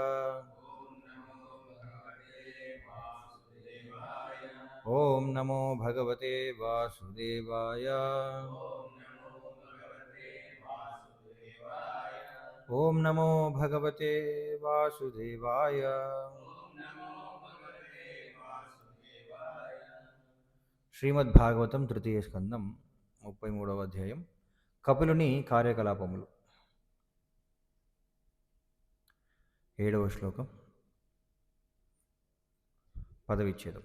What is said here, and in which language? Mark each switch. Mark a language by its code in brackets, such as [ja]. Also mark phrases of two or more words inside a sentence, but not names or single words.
[sa] ओम नमो भगवते वासुदेवाय। ओम नमो भगवते वासुदेवाय। [te] శ్రీమద్భాగవతం తృతీయ స్కందం 33వ అధ్యాయం కపిలుని కార్యకలాపములు 7వ శ్లోకం పదవిచ్ఛేదం.